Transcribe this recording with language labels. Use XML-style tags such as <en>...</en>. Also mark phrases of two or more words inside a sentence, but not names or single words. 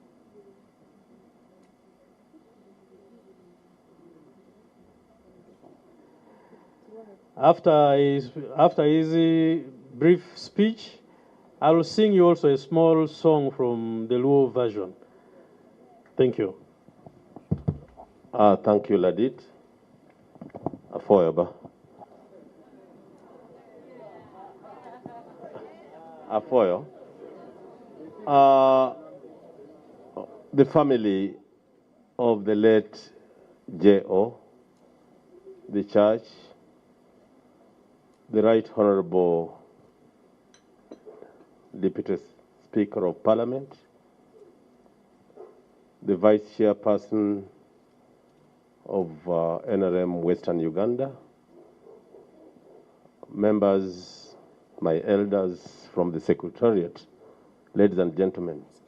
<en>After his brief speech, I will sing you also a small song from the Luo version. Thank you. Thank you, Ladit. Forever. Afoyo, the family of the late J.O., the church, the Right Honorable Deputy Speaker of Parliament, the Vice Chairperson of NRM Western Uganda, members, my elders from the Secretariat, ladies and gentlemen.</en>